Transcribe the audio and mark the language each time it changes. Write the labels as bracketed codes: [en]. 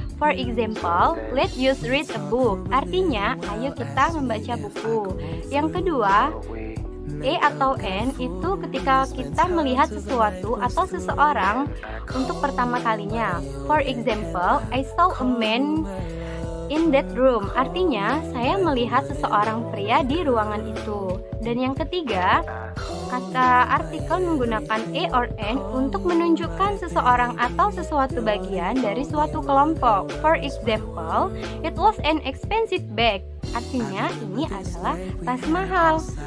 [en] For example, let us read a book. [id] Artinya, ayo kita membaca buku. Yang kedua, e atau n itu ketika kita melihat sesuatu atau seseorang untuk pertama kalinya. [en] For example, I saw a man in that room. [id] Artinya, saya melihat seseorang pria di ruangan itu. Dan yang ketiga, kata artikel menggunakan e or n untuk menunjukkan seseorang atau sesuatu bagian dari suatu kelompok. [en] For example, it was an expensive bag. [id] Artinya, ini adalah tas mahal.